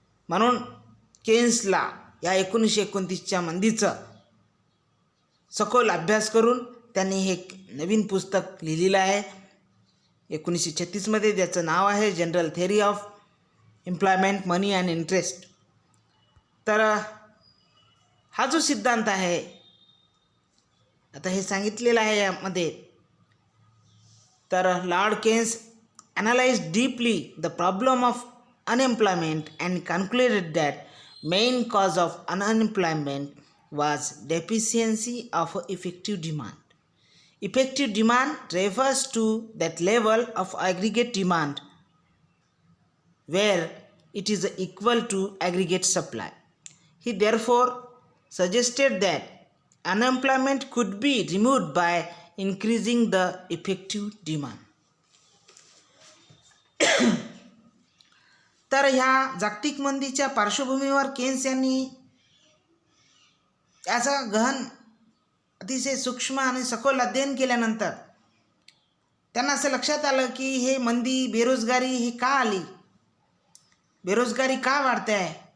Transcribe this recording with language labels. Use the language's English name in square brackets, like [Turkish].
[Marathi] म्हणून केन्सला या 1929च्या मंदीचं सखोल अभ्यास करून त्यांनी हे नवीन पुस्तक लिहिलेलं आहे. 1936मध्ये त्याचं नाव आहे general theory of employment, money and interest. तर हा जो सिद्धांत आहे, आता हे सांगितलेलं आहे यामध्ये, तर Lord Keynes [English] analyzed deeply the problem of unemployment and concluded that main cause of unemployment was deficiency of effective demand. Effective demand refers to that level of aggregate demand where it is equal to aggregate supply. He therefore suggested that unemployment could be removed by increasing the effective demand. [Marathi] तर ह्या जागतिक मंदीच्या पार्श्वभूमीवर Keynes यांनी याचा गहन, अतिशय सूक्ष्म आणि सखोल अध्ययन केल्यानंतर त्यांना असं लक्षात आलं की हे मंदी, बेरोजगारी ही का आली, बेरोजगारी का वाढते आहे.